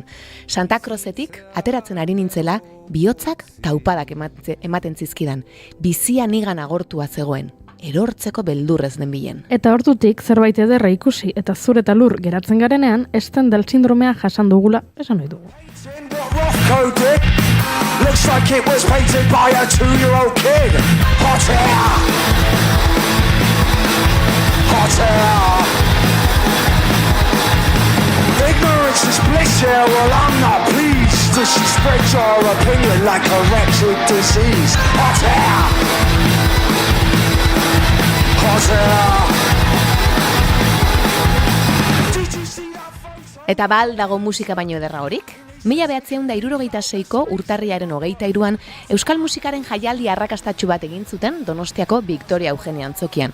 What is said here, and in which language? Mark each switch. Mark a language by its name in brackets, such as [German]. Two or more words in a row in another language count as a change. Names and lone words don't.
[Basque] Santa Crocetik ateratzen ari nintzela, bihotzak taupadak ematen zizkidan. Bizia nigan agortua zegoen. Erortzeko beldurrez den bilen. Eta hortutik zerbait ederra ikusi eta zur eta lur geratzen garenean, Stendhal sindromea jasan dugula esan ohi dugu. [English] Looks like it was painted by a 2-year-old kid. Hot air. Hot air. Ignorance is bliss here, well I'm not pleased. Does she spread your opinion like a wretched disease? Hot air. [Basque] Eta bal dago musika baino ederra horik? 1976ko urtarriaren 23an euskal musikaren jaialdi arrakastatsu bat egin zuten Donostiako Victoria Eugenia antzokian.